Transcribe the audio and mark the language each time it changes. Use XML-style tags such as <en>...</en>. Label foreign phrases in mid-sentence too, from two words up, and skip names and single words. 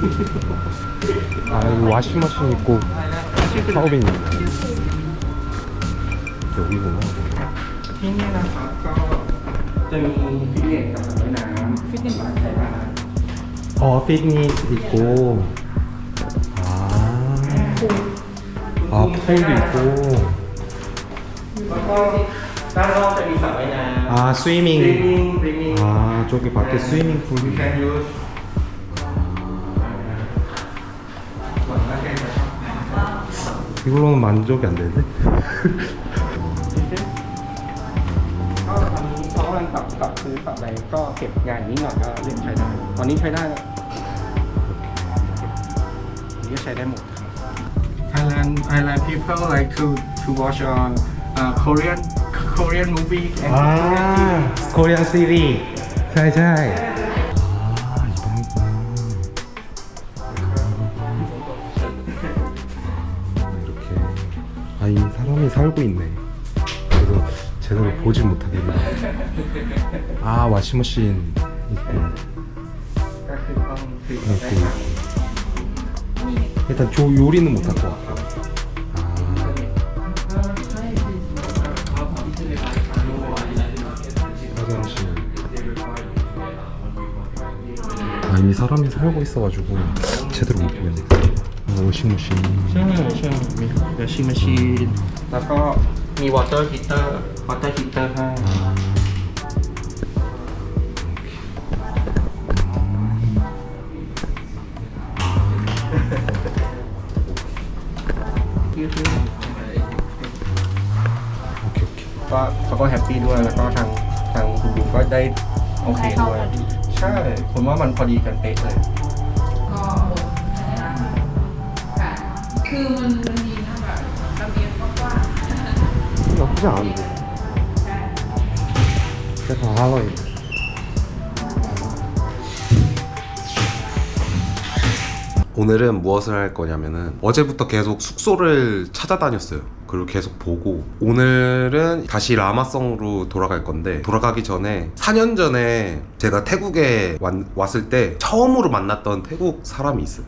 <ko>여기 와싱머신 있고 샤워빈 있네. 여기구나.</ko> <th>ที่นี่นะครับก็จะมีฟิตเนสกับสระว่ายน้ำฟิตเนสใช้ได้</th> <ko>피트니스 있고. 풀도 있고.</ko> <th>แล้วก็ด้านนอกจะมีสระว่ายน้ำ</th> <ko>스위밍. 스위밍 저기 밖에 스위밍 풀.</ko> <en>you can use</en> <th>ส่วนมากเป็นแบบ</th> <ko>이걸로는 만족이 안 되는데?</ko> <th>ก็ตอนนี้เขากำลังปรับซื้อปรับอะไรก็เก็บงานนี้หน่อยก็เริ่มใช้ได้ตอนนี้ใช้ได้แล้วนี่ก็ใช้ได้หมดครับ</th> <en>Thailand people like to watch Korean movie and</en> <ko>코리안 시리. 잘. 이렇게. 이 사람이 살고 있네. 그래서 제대로 보질 못하겠네. 와시머신 있고.</ko> <th>ก็คือต้องซื้อได้ครับ</th> <ko>일단 요리는 못할 것 같아. 화장실. 이미 사람이 살고 있어가지고 제대로 못 보겠네. 워싱머신.</ko> <th>ใช่มีวอชิ่งแมชชีนแล้วก็มีวอเตอร์ฮีเตอร์ให้</th> <ko>오케이.</ko> <th>ก็เขาก็แฮปปี้ด้วยแล้วก็ทางคุณดูก็ได้โอเคด้วยใช่ผมว่ามันพอดีกันเป๊ะเลย คือมันดีนะแบบระเบียงกว้าง</th> <ko>나쁘지 않은데. 그래서 하와이. 오늘은 무엇을 할 거냐면은 어제부터 계속 숙소를 찾아다녔어요. 그리고 계속 보고 오늘은 다시 라마성으로 돌아갈 건데 돌아가기 전에 4년 전에 제가 태국에 왔을 때 처음으로 만났던 태국 사람이 있어요.</ko>